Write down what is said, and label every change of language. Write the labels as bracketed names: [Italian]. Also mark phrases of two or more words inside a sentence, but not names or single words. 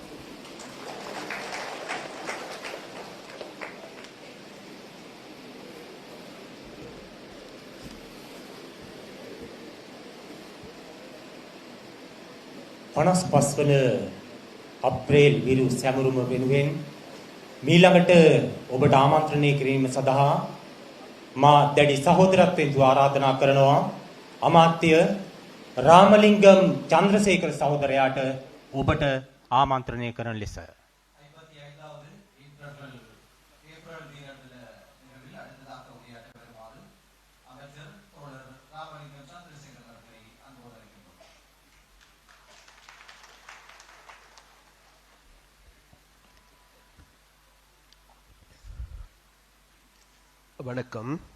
[Sinhala] පස් වන අප්‍රේල් විරු සැමරුම වෙනුවෙන් මීළඟට ඔබට ආමන්ත්‍රණය කිරීම සඳහා මා දැඩි සහෝදරත්වයෙන් ආරාධනා කරනවා අමාත්‍ය රාමලිංගම් චන්ද්‍රසේකර සහෝදරයාට ඔබට ආමන්ත්‍රණය කරන ලෙස [Tamil] 55வது இன்டர்னல் ஏப்ரல் வீரர்கள நிகழ்வில் அடுத்ததாக உரையாற்ற வருமாறு அமைச்சர் தோழர் ராமலிங்கம் சந்திரசேகர் அவர்களை அன்போடு அழைக்கின்றோம். வணக்கம்.